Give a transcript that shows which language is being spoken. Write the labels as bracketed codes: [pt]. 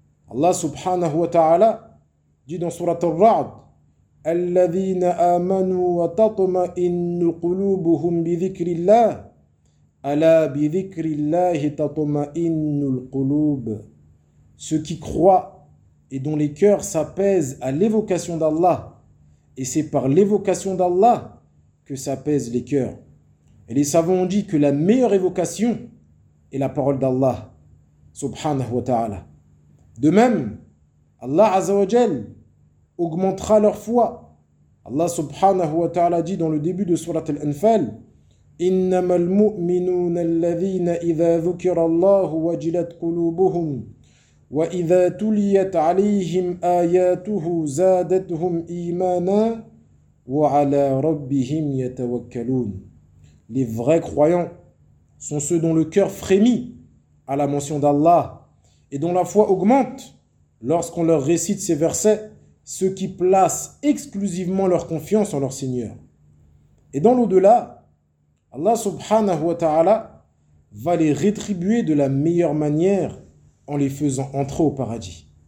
[fr] Allah subhanahu wa ta'ala dit dans surat al-Ra'd [ar] الذين آمنوا وتطمئن قلوبهم بذكر الله ألا بذكر الله تطمئن القلوب. [fr] Ceux qui croient et dont les cœurs s'apaisent à l'évocation d'Allah, et c'est par l'évocation d'Allah que s'apaisent les cœurs. Et les savants ont dit que la meilleure évocation est la parole d'Allah subhanahu wa ta'ala. De même, Allah azza wa jal augmentera leur foi. Allah subhanahu wa ta'ala dit dans le début de sourate Al-Anfal [ar] إِنَّمَا الْمُؤْمِنُونَ الَّذِينَ إِذَا ذُكِرَ اللَّهُ وَجِلَتْ قُلُوبُهُمْ وَإِذَا تُلِيَتْ عَلَيْهِمْ آيَاتُهُ زَادَتْهُمْ إِيمَانًا وَعَلَى رَبِّهِمْ يَتَوَكَّلُونَ. [fr] Les vrais croyants sont ceux dont le cœur frémit à la mention d'Allah et dont la foi augmente lorsqu'on leur récite ces versets, ceux qui placent exclusivement leur confiance en leur Seigneur. Et dans l'au-delà, Allah subhanahu wa ta'ala va les rétribuer de la meilleure manière en les faisant entrer au paradis.